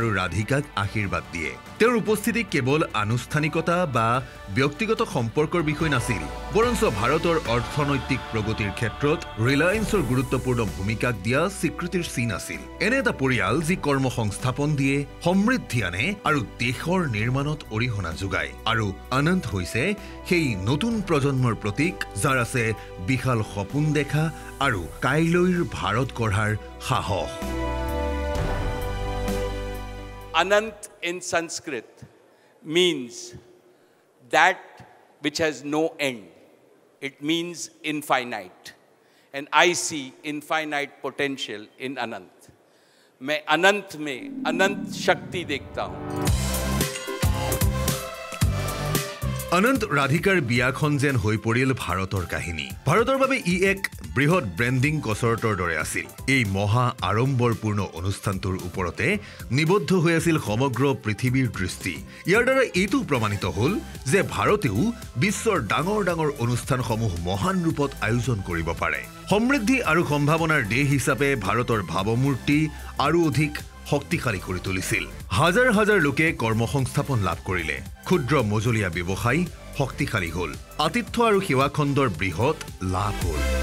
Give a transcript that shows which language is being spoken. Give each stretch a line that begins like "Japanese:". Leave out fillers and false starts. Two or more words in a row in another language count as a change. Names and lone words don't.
Assamese: ৰাধিকাক আশীৰ্বাদ দিয়ে তেওঁৰ উপস্থিতি কেৱল আনুষ্ঠানিকতা বা ব্যক্তিগত সম্পৰ্কৰ বিষয় নাছিল বৰঞ্চ ভাৰতৰ অৰ্থনৈতিক প্ৰগতিৰ ক্ষেত্ৰত ৰিলায়েন্সৰ গুৰুত্বপূৰ্ণ ভূমিকাক দিয়া স্বীকৃতিৰ চিন আছিল এনে এটা পৰিয়াল যি কৰ্মসংস্থাপন দিয়ে সমৃদ্ধি আনে আৰু দেশৰ নিৰ্মাণত অৰিহণা যোগায় আৰু অনন্ত হৈছে সেই নতুন প্ৰজন্মৰ প্ৰতীক যাৰ আছে বিশাল সপোন দেখা আৰু কাইলৈৰ ভাৰত গঢ়াৰ সাহস
English: Anant in Sanskrit means that which has no end. It means infinite. And I see infinite potential in Anant.
Hindi: मैं अनंत में अनंत शक्ति देखता हूँ
Assamese: অনন্ত ৰাধিকাৰ বিয়াখন যেন হৈ পৰিল ভাৰতৰ কাহিনী ভাৰতৰ বাবে ই এক বৃহৎ ব্ৰেণ্ডিং কচৰতৰ দৰে আছিল এই মহা আড়ম্বৰপূৰ্ণ অনুষ্ঠানটোৰ ওপৰতে নিবদ্ধ হৈ আছিল সমগ্ৰ পৃথিৱীৰ দৃষ্টি ইয়াৰ দ্বাৰা এইটো প্ৰমাণিত হ'ল যে ভাৰতেও বিশ্বৰ ডাঙৰ ডাঙৰ অনুষ্ঠানসমূহ মহান ৰূপত আয়োজন কৰিব পাৰে সমৃদ্ধি আৰু সম্ভাৱনাৰ দেশ হিচাপে ভাৰতৰ ভাৱমূৰ্তি আৰু অধিক শক্তিশালী কৰি তুলিছিল হাজাৰ হাজাৰ লোকে কৰ্মসংস্থাপন লাভ কৰিলে ক্ষুদ্ৰ মজলীয়া ব্যৱসায় শক্তিশালী হ'ল আতিথ্য আৰু সেৱা খণ্ডৰ বৃহৎ লাভ হ'ল